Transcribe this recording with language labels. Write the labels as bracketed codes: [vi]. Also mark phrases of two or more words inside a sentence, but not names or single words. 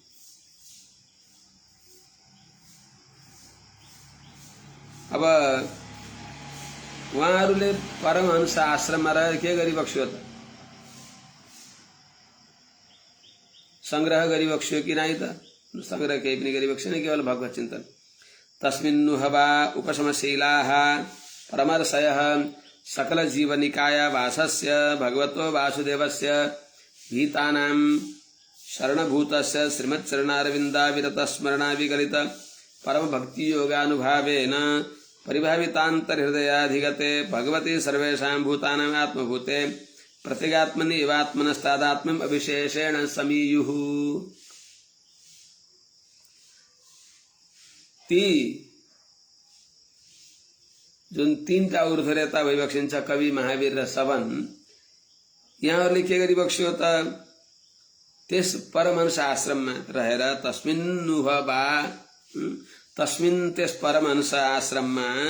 [ne] अब उहाँहरूले परमहंस आश्रममा रहेर के गरिबक्स्यो त? संग्रह गरिबक्स्यो कि नाइ त? संग्रह केही पनि गरिबक्सेन, केवल भगवत चिन्तन। [sa] तस्मिन्नुहवा उपशमशीलाः परमर्षयः सकल जीवनिकाय वासस्य भगवतो वासुदेवस्य भीतानां शरणभूतस्य श्रीमच्चरणारविन्दाविरतस्मरणाविगलित परम भक्ति योगानुभावेन परिभावितान्तर्हृदयाधिगते भगवती सर्वेषां भूतानां आत्मभूते प्रत्यगात्मनि एवात्मनस्तादात्म्यम् अविशेषेण समीयुः। [ne] ती जुन तीनटा ऊर्ध्वरेता भइबक्सिन्छ, कवि, महावीर र सबन, यहाँहरूले के गरिबक्स्यो त? त्यस परमहंस आश्रममा रहेर [sa] तस्मिन्नुहवा, तस्मिन् [ne] त्यस परमहंस आश्रममा